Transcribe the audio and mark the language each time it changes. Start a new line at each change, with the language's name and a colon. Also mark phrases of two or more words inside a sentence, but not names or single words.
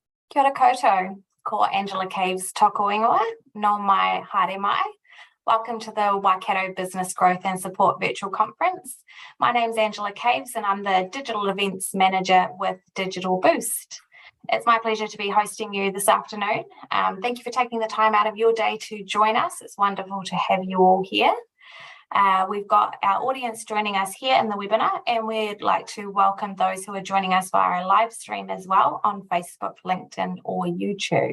Māori: Kia ora koutou, ko Angela Caves toko ingoa, no mai haere mai.
English: Welcome to the Waikato Business Growth and Support Virtual Conference. My name's Angela Caves and I'm the Digital Events Manager with Digital Boost. It's my pleasure to be hosting you this afternoon. Thank you for taking the time out of your day to join us. It's wonderful to have you all here. We've got our audience joining us here in the webinar, and we'd like to welcome those who are joining us via a live stream as well on Facebook, LinkedIn or YouTube.